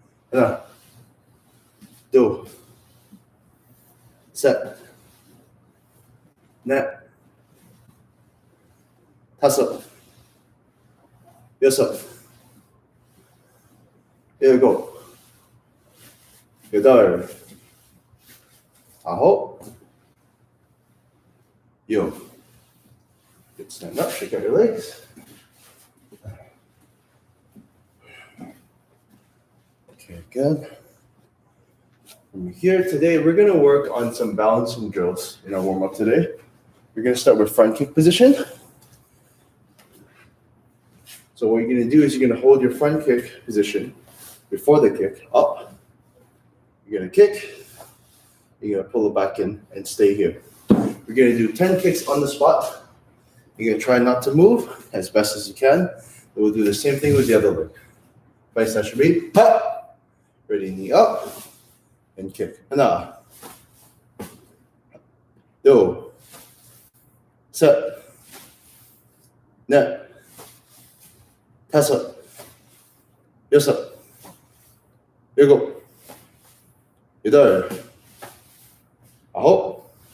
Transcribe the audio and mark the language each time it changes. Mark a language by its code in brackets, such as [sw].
[ko] 1, 2, set, 넷, 다섯, 여섯, 일곱, 여덟, 아홉, 요. [en] Good. Stand up, shake out your legs. Okay, good. From here today, we're going to work on some balancing drills in our warm-up today. We're going to start with front kick position. So what you're going to do is you're going to hold your front kick position before the kick up. You're going to kick. You're going to pull it back in and stay here. We're going to do 10 kicks on the spot. You're going to try not to move as best as you can. And we'll do the same thing with the other leg. Vice that should be. Ha! Ready, knee up and kick. [ko] 1, 2, 셋, 넷, 다섯, 여섯, 일곱, 여덟, 아홉,